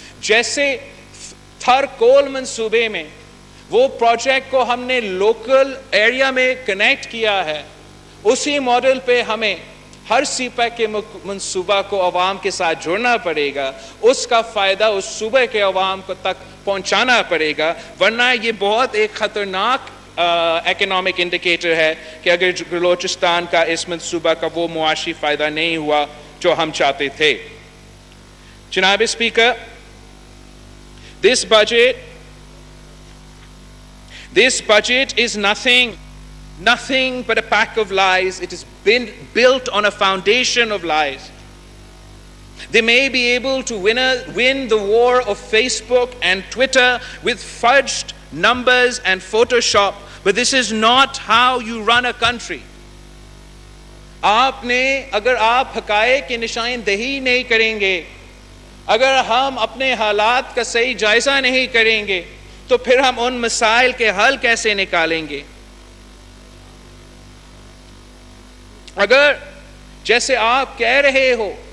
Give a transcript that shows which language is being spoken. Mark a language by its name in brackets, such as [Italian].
[Urdu] جیسے تھر کول منصوبے میں وہ پروجیکٹ کو ہم نے لوکل ایریا میں کنیکٹ کیا ہے, اسی ماڈل پہ ہمیں ہر سی پیک کے منصوبہ کو عوام کے ساتھ جوڑنا پڑے گا, اس کا فائدہ اس صوبے کے عوام کو تک پہنچانا پڑے گا. ورنہ یہ بہت ایک خطرناک اکنامک انڈیکیٹر ہے کہ اگر بلوچستان کا اس منصوبہ کا وہ معاشی فائدہ نہیں ہوا جو ہم چاہتے تھے. جناب speaker, [English] this budget is nothing but a pack of lies. It has been built on a foundation of lies. They may be able to win the war of Facebook and Twitter with fudged numbers and Photoshop, but this is not how you run a country. [Urdu] اگر آپ حقائق کی نشاندہی نہیں کریں گے, اگر ہم اپنے حالات کا صحیح جائزہ نہیں کریں گے, تو پھر ہم ان مسائل کے حل کیسے نکالیں گے؟ اگر جیسے آپ کہہ رہے ہو